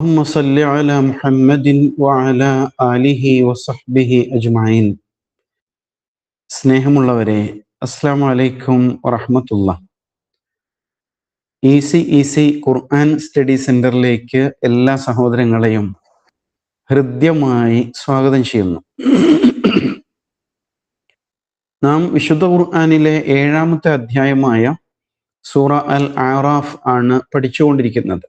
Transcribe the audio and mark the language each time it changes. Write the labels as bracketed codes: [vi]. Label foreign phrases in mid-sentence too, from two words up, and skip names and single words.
[ar] اللهم صل على محمد وعلى آله وصحبه أجمعين. [ml] സ്നേഹമുള്ളവരെ, [ar] السلام عليكم ورحمة الله. [ml] ഈസി ഖുർആൻ സ്റ്റഡി സെന്ററിലേക്ക് എല്ലാ സഹോദരങ്ങളെയും ഹൃദ്യമായി സ്വാഗതം ചെയ്യുന്നു. നാം വിശുദ്ധ ഖുർആനിലെ 7-ാമത്തെ അധ്യായമായ സൂറ അൽ അറാഫ് ആണ് പഠിച്ചുകൊണ്ടിരിക്കുന്നത്.